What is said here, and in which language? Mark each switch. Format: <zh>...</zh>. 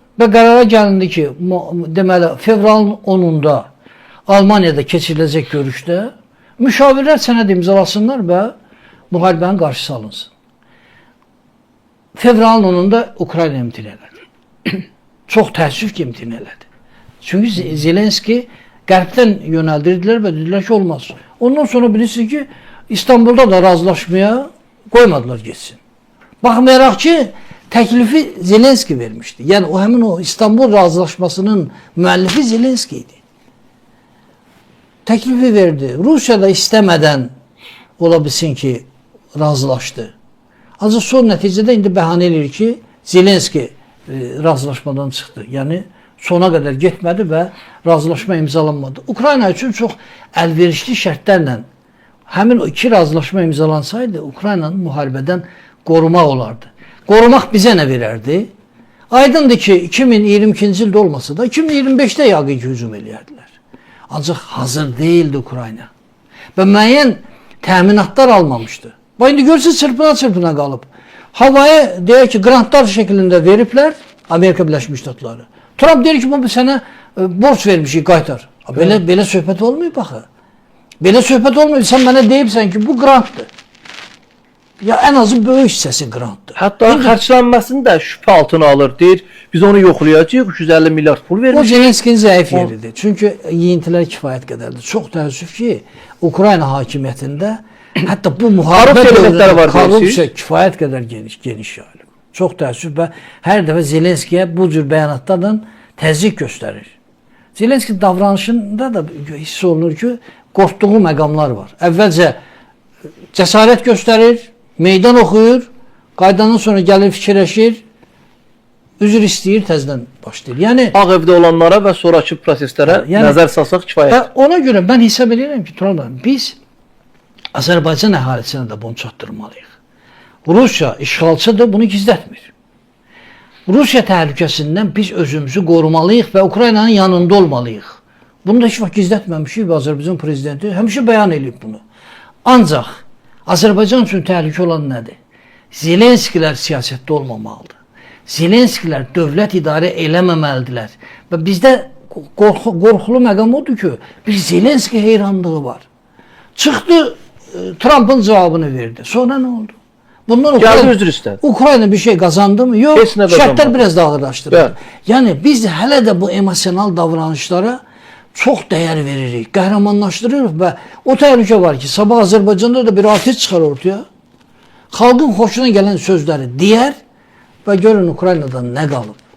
<az>Və qərara gəlindi ki, deməli, fevralın 10-unda Almaniyada keçiriləcək görüşdə müşavirlər sənəd imzalasınlar və müharibənin qarşısı alınsın. Fevralın 10-unda Ukrayna imtina elədi. Çox təəssüf ki, imtina elədi. Çünki Zelenski qərbdən yönəldirdilər və dedilər ki, olmaz. Ondan sonra bilirsiniz ki, İstanbulda da razılaşmaya qoymadılar getsin. Baxmayaraq ki, təklifi Zelenski vermişdi. Yəni o həmin o İstanbul razılaşmasının müəllifi Zelenski idi. Təklifi verdi. Rusiya da istəmədən ola bilsin ki, razılaşdı. Ancaq son nəticədə indi bəhanə edir ki, Zelenski razılaşmadan çıxdı. Yəni sona qədər getmədi və razılaşma imzalanmadı. Ukrayna üçün çox əlverişli şərtlərlə həmin o iki razılaşma imzalansaydı, Ukraynanı müharibədən qorumaq olardı. Qorumaq bizə nə verərdi? Aydındır ki, 2022-ci ildə olmasa da 2025-də yəqin ki, hücum eləyərdilər. Ancaq hazır deyildi Ukrayna. Və müəyyən təminatlar almamışdı. Bax, indi görürsünüz, çırpına qalıb. Havaya deyək ki, grantlar şəklində veriblər Amerika Birləşmiş Ştatları. Trump deyir ki, bu sənə borc vermişik, qaytar. Belə söhbət olmuyor baxı. Belə söhbət olmuyor. Sən mənə deyibsən ki, bu grantdır. Ya ən azı böyük hissəsi grantdır. Hətta xərclənməsini də şübhə altına alır. Deyir, biz onu yoxlayacağıq, 350 milyard pul O vermişik. Zelenskinin zəif yeridir. Çünki yeyintilər kifayət qədərdir. Çox təəssüf ki, Ukrayna hakimiyyətində hətta bu müharibə dövründə korrupsiya kifayət qədər geniş yayılıb. Çox təəssüf və hər dəfə Zelenskiyə bu cür bəyanatlarla təzyiq göstərir. Zelenski davranışında da hiss olunur ki, qorxduğu məqamlar var. Əvvəlcə cəsarət göstərir, meydan oxuyur, qaydandan sonra gəlir fikirləşir, üzr istəyir, təzədən başlayır. Yəni Ağ evdə olanlara və sonrakı proseslərə nəzər salsaq kifayət. Və ona görə mən hesab edirəm ki, biz Azərbaycan əhalisinə də bunu çatdırmalıyıq. Rusiya işğalçıdır, bunu gizlətmir. Rusiya təhlükəsindən biz özümüzü qorumalıyıq və Ukraynanın yanında olmalıyıq. Bunu da heç vaxt gizlətməmişik və Azərbaycan prezidenti həmişə bəyan edib bunu. Ancaq Azərbaycan üçün təhlükə olan nədir? Zelenskilər siyasətdə olmamalıdır. Zelenskilər dövlət idarə eləməməlidirlər. Və bizdə qorxulu məqam odur ki, bir Zelenski heyranlığı var. Çıxdı, Trump'ın cavabını verdi. Sonra nə oldu?</az> <tr>Bundan Ukrayna bir şey kazandı mı? Yok.</tr> <az>Şərtlər biraz da ağırlaşdırır. Yəni biz hələ də bu emosional davranışlara çox dəyər veririk, qəhrəmanlaşdırırıq və o təhlükə var ki, sabah Azərbaycanda da bir artist çıxar ortaya. Xalqın xoşuna gələn sözləri deyər və görün Ukraynadan nə qalıb.</az>